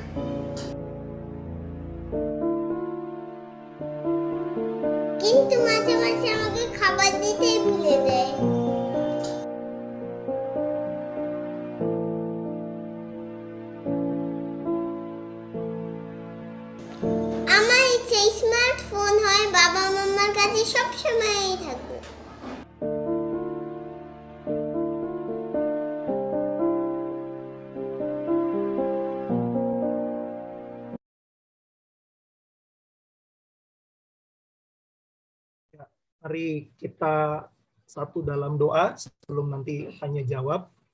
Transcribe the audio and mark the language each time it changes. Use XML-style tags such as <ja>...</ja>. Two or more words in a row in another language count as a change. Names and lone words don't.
<bn>কিন্তু মাঝে মাঝে আমাকে খাবার দিতেই ভুলে দেয়। আমার ইচ্ছে স্মার্টফোন হয় বাবা মাম্মার কাছে সবসময়ই থাকুক।</bn> <id>Mari kita satu dalam doa sebelum nanti tanya jawab.</id>